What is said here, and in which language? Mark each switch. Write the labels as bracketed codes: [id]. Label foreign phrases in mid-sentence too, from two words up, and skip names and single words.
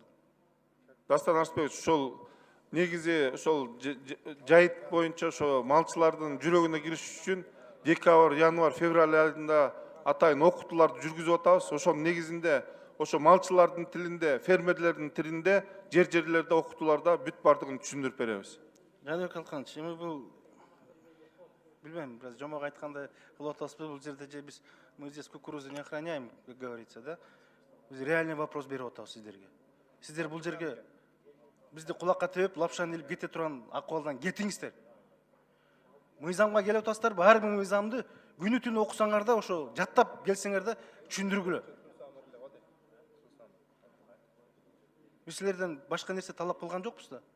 [ky] Дастан Арсбекович, ошол негизи ошол жайыт боюнча ошо малчылардын жүрөгүнө кириш үчүн декабрь, январь, февраль айында атайын окутууларды жүргүзүп атабыз. Ошонун негизинде ошо малчылардын тилинде, фермерлердин тилинде, жерлерде окутууларда бүт бардыгын түшүндүрүп беребиз. Жаныбек Алканович, эми бул билбейм, бир аз жомок айткандай кылып атабызбы, бул жерде же [ru] мы здесь кукурузу не охраняем, как говорится, [ky] да? Биз [ru] реальный вопрос [ky] берип атабыз сиздерге. Сиздер бул жерге бизди кулакка тебип, лапшаны илип кете турган акыбалдан кетиңиздер. Мыйзамга келип атасыздарбы? Ар бир мыйзамды күнү түнү окусаңар да, ошо жаттап келсеңер да түшүндүргүлө. Биз силерден башка нерсе талап кылган жокпуз да.